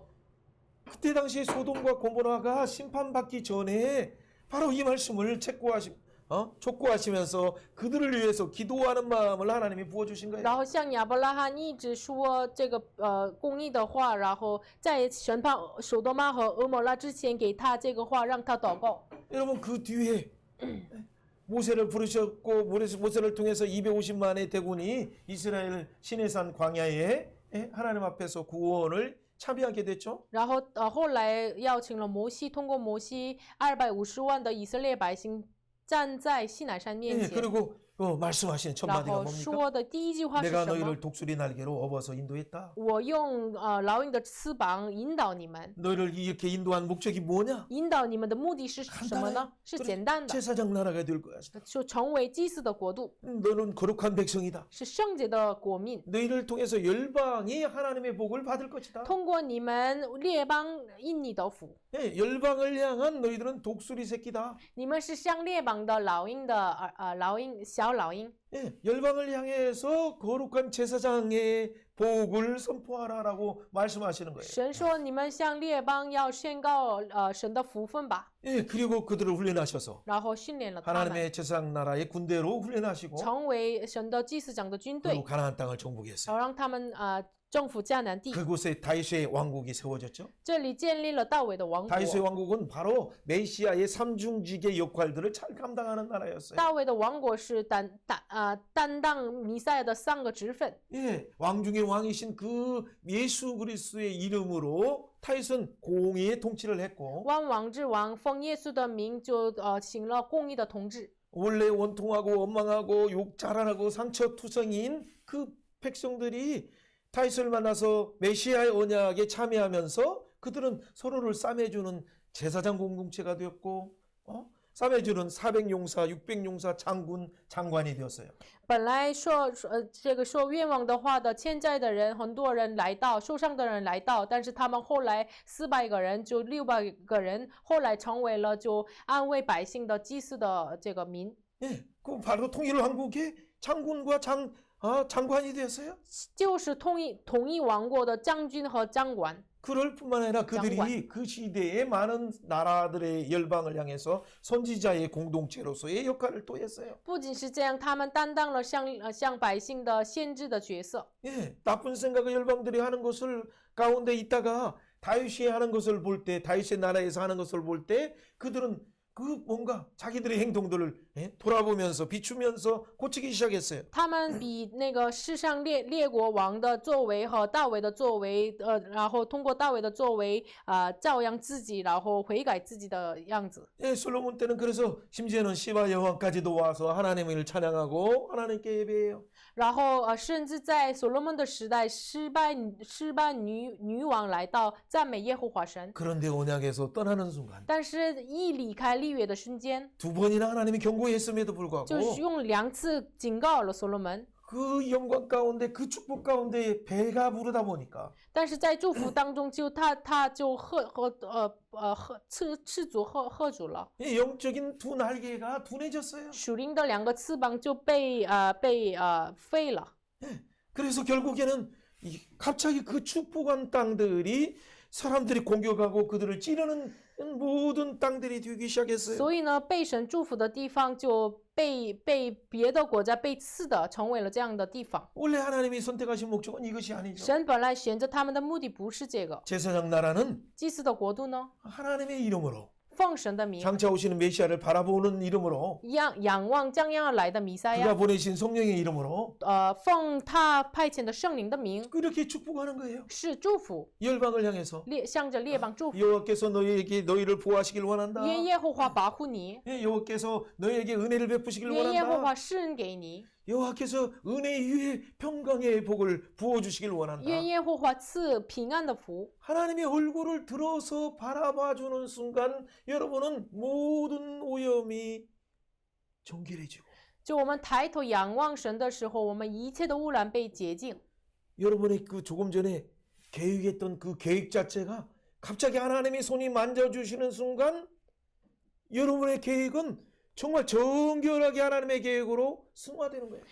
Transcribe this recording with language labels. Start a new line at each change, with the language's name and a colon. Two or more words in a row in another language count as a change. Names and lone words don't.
Korean: 그때 당시에 소돔과 고모라가 심판받기 전에 바로 이 말씀을 촉구하시면서 그들을 위해서 기도하는 마음을 하나님이 부어주신 거예요.
Chinese: 然后像亚伯拉罕一直说这个公义的话，然后在审判索多玛和俄摩拉之前给他这个话，让他祷告。
Korean: 여러분 그 뒤에 모세를 부르셨고 모세를 통해서 250만의 대군이 이스라엘 시내산 광야에 하나님 앞에서 구원을 참여하게 됐죠.
Chinese: 然后后来邀请了摩西，通过摩西250万的以色列百姓站在西乃山面
Korean: 예,
Chinese: 前，
Korean: 그리고 말씀하신 첫
Chinese: 然
Korean: 마디가
Chinese: 后
Korean: 뭡니까?
Chinese: 说的第一句话是
Korean: 내가
Chinese: 什么？
Korean: 너희를 독수리 날개로 업어서 인도했다.
Chinese: 我用老鹰的翅膀引导你们。
Korean: 너희를 이렇게 인도한 목적이 뭐냐?
Chinese: 引导你们的目的是什么呢？是简单的，
Korean: 제사장 나라가 될 거야.
Chinese: 就成为祭司的国度，
Korean: 너는 거룩한 백성이다.
Chinese: 是圣洁的国民。
Korean: 너희를 통해서 열방이 하나님의 복을 받을 것이다.
Chinese: 通过你们列邦因你得福，
Korean: 예, 열방을 향한 너희들은 독수리 새끼다.
Chinese: 你们是像列邦的老鹰的小条老鹰。
Korean: 예, 열방을 향해서 거룩한 제사장의 복을 선포하라라고 말씀하시는 거예요.
Chinese: 神说：“你们向列邦要宣告神的福分吧。
Korean: 예, 그리고 그들을 훈련하셔서
Chinese: 然后训练了他们，
Korean: 하나님의 제사장 나라의 군대로 훈련하시고
Chinese: 成为神的祭司长的军
Korean: 그리고
Chinese: 队，
Korean: 가나안 땅을 정복했어요.
Chinese: 然后让他们征服迦南地。
Korean: 그곳에 다윗의 왕국이 세워졌죠.
Chinese: 这里建立了大卫的王国。
Korean: 다윗의 왕국은 바로 메시아의 삼중직의 역할들을 잘 감당하는 나라였어요.
Chinese: 大卫的王国是担当弥赛亚的3个职分。
Korean: 예, 왕 중의 왕이신 그 예수 그리스도의 이름으로 다윗은 공의의 통치를 했고
Chinese: 万王之王奉耶稣的名就行了公义的统治。
Korean: 원래 원통하고 원망하고 욕 자란하고 상처투성이인 그 백성들이 다윗을 만나서 메시아의 언약에 참여하면서 그들은 서로를 싸매주는 제사장 공동체가 되었고 싸매주는 400용사, 600용사, 장군, 장관이 되었어요.
Chinese: 本来这个说愿望的话的欠债的人，很多人来到，受伤的人来到，但是他们后来400个人，就600个人，后来成为了就安慰百姓的祭司的这个民，
Korean: 예, 그 바로 통일 왕국의 장군과 장관이 되었어요.
Chinese: 就是统一王国的将军和将官。
Korean: 그럴 뿐만 아니라 그들이 장관. 그 시대의 많은 나라들의 열방을 향해서 선지자의 공동체로서의 역할을 또 했어요.
Chinese: 不仅是这样，他们担当了向百姓的先知的角色。
Korean: 예, 나쁜 생각을 열방들이 하는 것을 가운데 있다가 다윗이 하는 것을 볼 때, 다윗의 나라에서 하는 것을 볼 때 그들은 그 뭔가 자기들의 행동들을 돌아보면서 비추면서 고치기 시작했어요.
Chinese: 他们比那个世上列国王的作为和大卫的作为，然后通过大卫的作为，照样自己，然后悔改自己的样子。
Korean: 예, 솔로몬 때는 그래서 심지어는 시바 여왕까지도 와서 하나님을 찬양하고 하나님께 예배해요.
Chinese: 然后甚至在所罗门的时代，失败女王来到赞美耶和华神，
Korean: 그런데 언약에서 떠나는 순간
Chinese: 但是一离开立约的瞬间，
Korean: 두 번이나 하나님이 경고했음에도 불구하고
Chinese: 就用2次警告了所罗门。
Korean: 그 영광 가운데 그 축복 가운데 배가 부르다 보니까
Chinese: 但是在祝福当中，他就赤足喝足了，
Korean: 이 영적인 두 날개가 둔해졌어요.
Chinese: 属灵的2个翅膀就被废了。
Korean: 그래서 결국에는 갑자기 그 축복한 땅들이 사람들이 공격하고 그들을 찌르는 모든 땅들이 되기 시작했어요.
Chinese: 所以呢，被神祝福的地方就被别的国家被刺的，成为了这样的地方。
Korean: 원래 하나님이 선택하신 목적은 이것이 아니죠.
Chinese: 神本来选择他们的目的不是这个，
Korean: 제사장 나라는
Chinese: 祭司的国度呢，
Korean: 하나님의 이름으로
Chinese: 奉神的名，
Korean: 장차 오시는 메시아를 바라보는 이름으로
Chinese: 仰望将要来的弥赛
Korean: 그가
Chinese: 亚，
Korean: 보내신 성령의 이름으로
Chinese: 奉他派遣的圣灵的名，
Korean: 그렇게 축복하는 거예요.
Chinese: 是祝福，
Korean: 열방을 향해서
Chinese: 向着列邦祝福。
Korean: 여호와께서 너희를 보호하시길 원한다.
Chinese: 愿耶和华保护你，
Korean: 예, 여호와께서 너희에게 은혜를 베푸시길
Chinese: 愿耶和
Korean: 원한다.
Chinese: 华施恩给你，
Korean: 여호와께서 은혜 위에 평강의 복을 부어주시길 원한다.
Chinese: 愿耶和华赐平安的福。
Korean: 하나님의 얼굴을 들어서 바라봐주는 순간 여러분은 모든 오염이 정결해지고
Chinese: 就我们抬头仰望神的时候，我们一切的污染被洁净。
Korean: 여러분의 그 조금 전에 계획했던 그 계획 자체가 갑자기 하나님의 손이 만져주시는 순간 여러분의 계획은 정말 정결하게 하나님의 계획으로 승화되는 거예요.